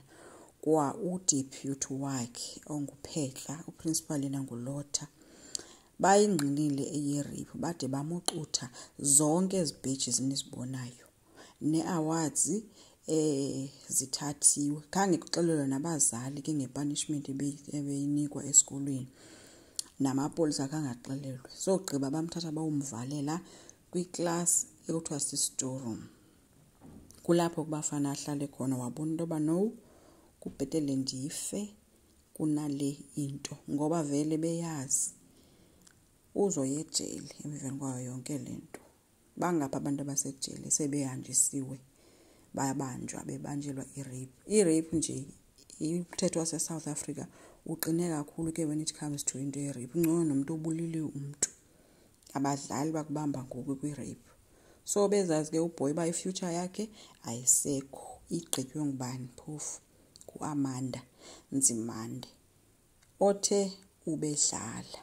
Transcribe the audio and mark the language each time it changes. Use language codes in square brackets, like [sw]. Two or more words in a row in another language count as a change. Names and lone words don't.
[xh] Kwa udeputy wakhe onguPhehla, uprincipal yena ngulotha, bayingqinile eye-rape bade bamuxutha zonke ezi badges nizibonayo ne-awards zithathiwe. Khange kuxelelwe nabazali ke ngepunishment ebeyinikwa esikolweni, namapolisa kangaxelelwe. So gqiba bamthatha bawumvalela kwiclass ekuthiwa si-storeroom. Kulapho kubafana ahlale khona wabona into yoba no, kubhetele ndife kunale into, ngoba vele beyazi uzoya ejele emveni kwayo yonke lento. Bangapha abantu abasejele sebehanjisiwe, bayabanjwa bebanjelwa i-rape. I-rape nje umthetho wase-South Africa uqine kakhulu ke [en] when it comes to [xh] into ye-rape. Ngcono nomuntu obulile umuntu. Abadlali bakubamba ngoku kwi-rape. So bezazi ke uBoy ba i-future yakhe ayisekho, igqitywe ngubani phofu? Ku-Amanda Nzimande othe ubedlala.